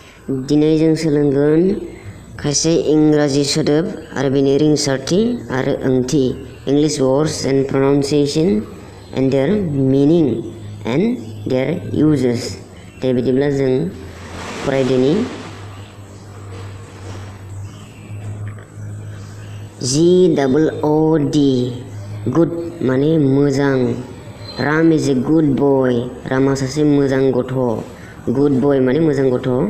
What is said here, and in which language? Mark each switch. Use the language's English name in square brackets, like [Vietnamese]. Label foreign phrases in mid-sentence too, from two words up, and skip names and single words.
[Bodo] दिनै जों सोलोंगोन खायसे इंराजि सोदोब आरो बेनि रिंसारथि आरो ओंथि [English] English words and pronunciation and their meaning and their uses. [Bodo] दे बिदिब्ला जों फरायदिनि [English] GOOD good [Bodo] माने मोजां [English] Ram is a good boy [Bodo] रामा सासे मोजां गथ' [English] good boy [Bodo] माने मोजां गथ'